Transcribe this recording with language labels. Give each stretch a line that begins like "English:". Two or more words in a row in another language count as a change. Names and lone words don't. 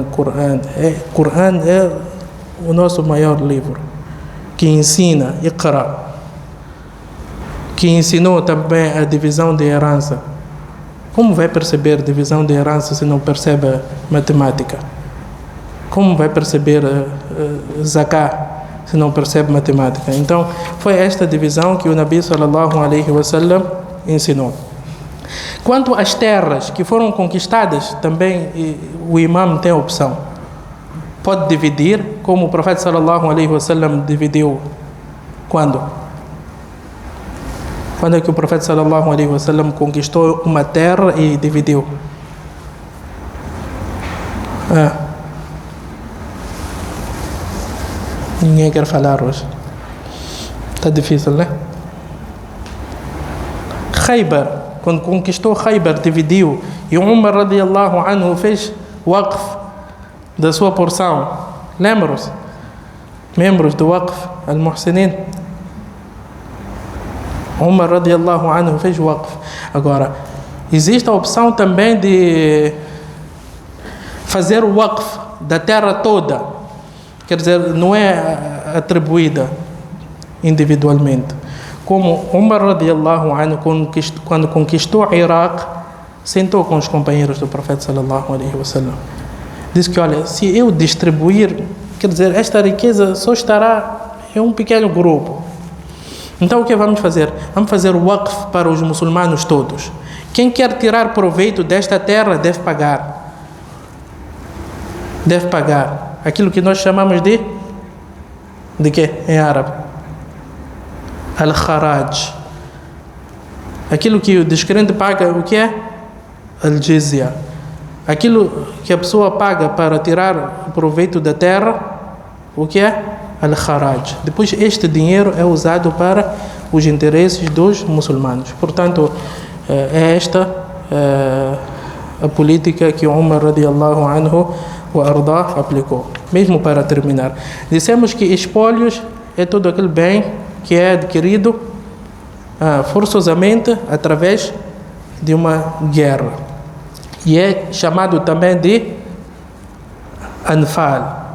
Portuguese: Coran é o nosso maior livro, que ensina, Iqra, que ensinou também a divisão de herança. Como vai perceber divisão de herança se não percebe matemática? Como vai perceber zakat se não percebe matemática? Então, foi esta divisão que o Nabi
Arabic: صلى الله عليه وسلم
Portuguese: ensinou. Quanto às terras que foram conquistadas, também o imam tem a opção. Pode dividir, como o profeta
Arabic: صلى الله عليه وسلم
Portuguese: dividiu. Quando? Quando é que o profeta
Arabic: صلى الله عليه وسلم
Portuguese: conquistou uma terra e dividiu? Ninguém quer falar hoje. Está difícil, né? Khaybar, quando conquistou Khaybar, dividiu. E Umar
Arabic: رضي الله عنه
Portuguese: fez waqf da sua porção. Lembram-se? Membros do waqf, al-Muhsinin. Umar
Arabic: رضي الله عنه
Portuguese: fez waqf. Agora, existe a opção também de fazer o waqf da terra toda. Quer dizer, não é atribuída individualmente. Como Umar
Arabic: رضي الله عنه,
Portuguese: quando conquistou o Iraque, sentou com os companheiros do profeta
Arabic: صلى الله عليه وسلم.
Portuguese: Disse que, olha, se eu distribuir, quer dizer, esta riqueza só estará em um pequeno grupo. Então o que vamos fazer? Vamos fazer o waqf para os muçulmanos todos. Quem quer tirar proveito desta terra deve pagar. Deve pagar. Aquilo que nós chamamos de quê? Em árabe? Al-Kharaj. Aquilo que o descrente paga, o que é? Al-Jizya. Aquilo que a pessoa paga para tirar o proveito da terra, o que é? Al-Kharaj. Depois este dinheiro é usado para os interesses dos muçulmanos. Portanto, é esta a política que Umar
Arabic: رضي الله عنه
Portuguese: o Ardah aplicou. Mesmo para terminar, dissemos que espólios é todo aquele bem que é adquirido forçosamente através de uma guerra, e é chamado também de Anfal.